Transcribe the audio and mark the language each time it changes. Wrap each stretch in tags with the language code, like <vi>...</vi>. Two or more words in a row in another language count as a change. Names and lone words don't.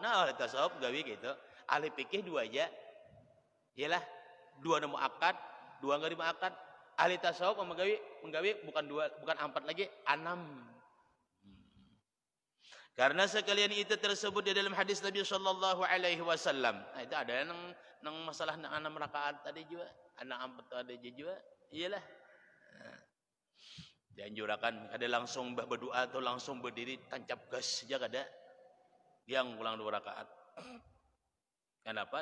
<bjn>Nah ahli tasawuf gawi gitu. Ahli fikih 2 aja. Iyalah 2 muakkad, 2 enggak muakkad. Ahli tasawuf menggawi bukan 4 lagi, 6.</bjn> <id>Karena sekalian itu tersebut di dalam hadis Nabi</id> <ar>صلى الله عليه وسلم.</ar> <bjn>Nah, itu ada nang masalah nang 6 rakaat tadi juga, anak 4 ada juga. Iyalah. Nah, dianjurkan kada langsung berdoa atau langsung berdiri tancap gas saja kada. Yang ulang 2 rakaat. Kenapa?</bjn>